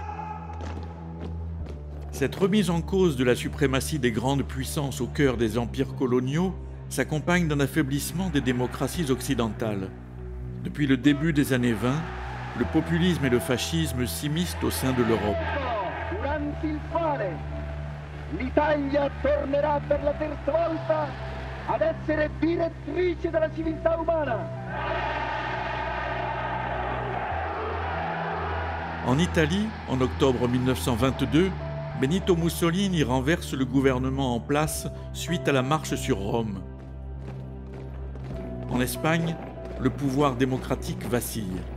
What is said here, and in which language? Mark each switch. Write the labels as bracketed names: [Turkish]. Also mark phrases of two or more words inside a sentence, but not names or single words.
[French] Cette remise en cause de la suprématie des grandes puissances au cœur des empires coloniaux s'accompagne d'un affaiblissement des démocraties occidentales. Depuis le début des années 20, le populisme et le fascisme s'immiscent au sein de l'Europe. [Italian] L'Italia tornerà per la terza volta ad essere direttrice della civiltà umana. [French] En Italie, en octobre 1922, Benito Mussolini renverse le gouvernement en place suite à la marche sur Rome. En Espagne, le pouvoir démocratique vacille.